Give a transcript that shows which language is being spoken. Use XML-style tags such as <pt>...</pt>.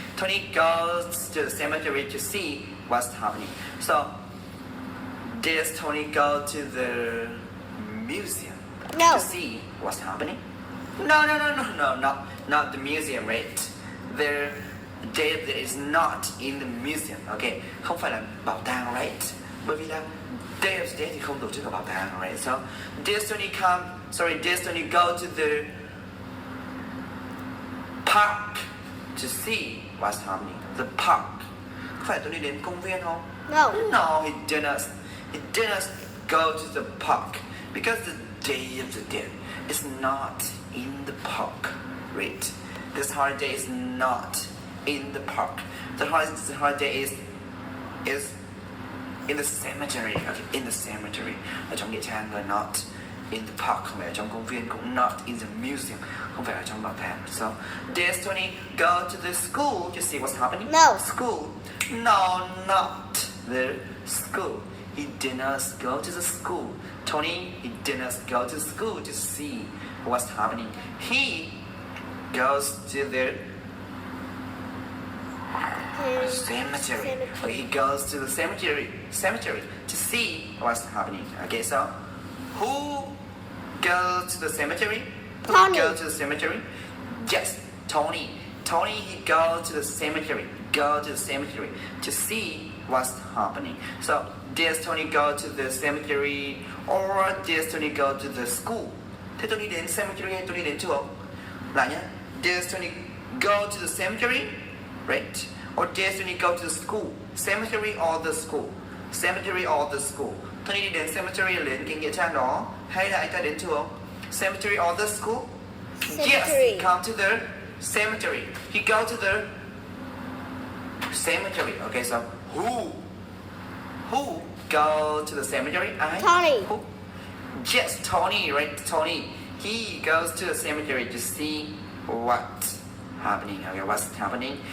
<en>Tony goes to the cemetery to see what's happening. So, does Tony go to the museum No. to see what's happening? No, not the museum, right? Dave is not in the museum.</en> <vi>Okay, không phải là bảo tàng, right? Bởi vì là Dave's Day thì không tổ chức ở bảo tàng, right?</vi> <en>So, does Tony go to the park to see what's happening? The park.</en> <vi>Có phải Tony đến công viên không?</vi> <en>No, he didn't go to the park because the day of the dead is not in the park, right? This holiday is not in the park. The holiday is in the cemetery. Okay, in the cemetery.</en> <vi>Ở trong nghĩa trang, và</vi> <en>not in the park,</en> <vi>không phải ở trong công viên, cũng</vi> <en>not in the museum,</en> <vi>không phải ở trong bảo tàng.</vi> <en>So, does Tony go to the school to see what's happening? No. School? No, not the school. He did not go to the school. Tony, he did not go to school to see what's happening. He goes to the cemetery. Okay, he goes to the cemetery to see what's happening. Okay, so who goes to the cemetery? Tony. Who goes to the cemetery? Yes, Tony. Tony, he goes to the cemetery. Go to the cemetery to see what's happening. So, does Tony go to the cemetery or does Tony go to the school?</en> <vi>Thế Tony đến cemetery hay Tony đến chùa? Lại nhé.</vi> <en>Does Tony go to the cemetery? Right? Or does Tony go to the school? Cemetery or the school? Cemetery or the school?</en> <vi>Tony đi đến cemetery đến cái nghĩa trang đó hay là anh ta đến chùa?</vi> <en>Cemetery or the school? Cemetery. Yes, he come to the cemetery. He go to the cemetery. Okay, so who go to the cemetery? Tony. Who? Yes, Tony, right? Tony. He goes to the cemetery to see what's happening. Okay, what's happening?</en>